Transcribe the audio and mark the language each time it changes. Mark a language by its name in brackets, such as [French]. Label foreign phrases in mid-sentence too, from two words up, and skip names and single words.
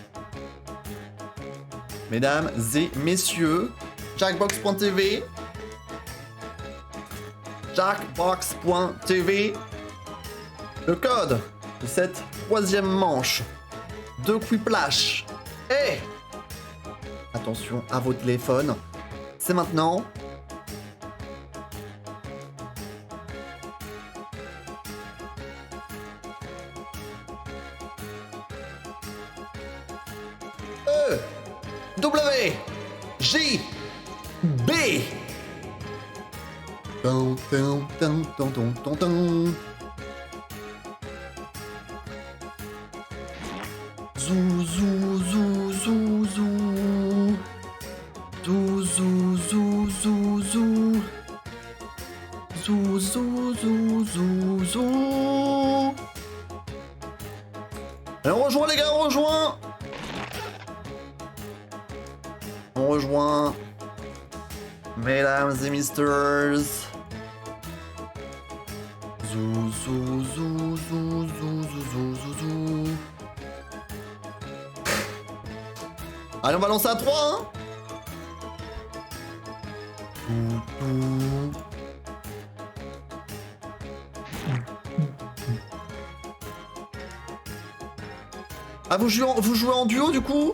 [French] Mesdames et messieurs, jackbox.tv, jackbox.tv, le code de cette troisième manche de Quiplash est... Attention à vos téléphones, c'est maintenant. W J B. Zou zou zou zou zou. Zou zou zou zou zou. Zou zou zou zou zou. Allez, on rejoint les gars, on rejoint. On rejoint, mesdames et misters. Zou zou zou zou zou zou zou zou. Allez, on va lancer à 3 hein. Ah, vous jouez en duo du coup?